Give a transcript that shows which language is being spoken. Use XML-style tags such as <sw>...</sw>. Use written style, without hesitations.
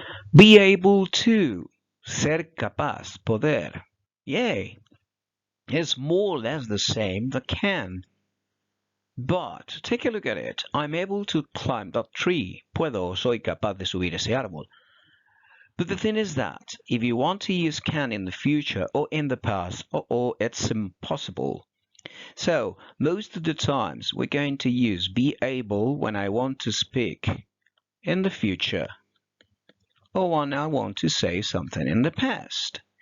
<en>Be able to,</en> <es>ser capaz, poder.</es> <en>Yay! It's more or less the same that can. But take a look at it. I'm able to climb that tree.</en> <es>Puedo, soy capaz de subir ese árbol.</es> <en>But the thing is that if you want to use can in the future or in the past, it's impossible. So most of the times we're going to use be able when I want to speak in the future or when I want to say something in the past.</en>